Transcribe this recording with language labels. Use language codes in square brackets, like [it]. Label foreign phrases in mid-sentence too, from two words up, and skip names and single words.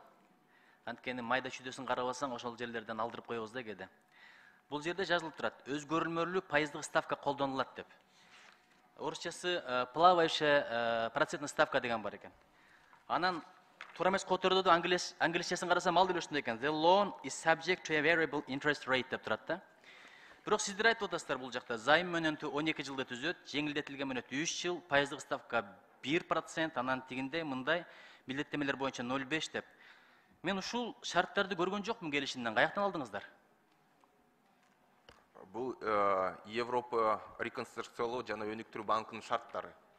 [ky] Анткени майда чүйдөсүн карап алсаң, ошол жерлерден алдырып коебуз да кээде. Бул жерде жазылып турат: өзгөрүлмөлүү пайыздык ставка колдонулат деп. Орусчасы [ru] плавающая процентная ставка [ky] деген бар экен. Анан туура эмес котордо да англисчеsin карасам ал деле ушундай экен. [en] The loan is subject to a variable interest rate [ky] деп турат да. Бирок сиздер айтып атасыздар бул жакта займ мөөнөтү 12 жылда түзөт, жеңилдетилген мөөнөтү 3 жыл, пайыздык ставка 1%, анан тигиндей мындай милдеттемелер боюнча 0,5 деп. Мен ушул шарттарды көргөн жокмун келишимден. Каяктан алдыңыздар? Бул Европа реконструкциялоо жана өнүктүрүү банкынын шарттары.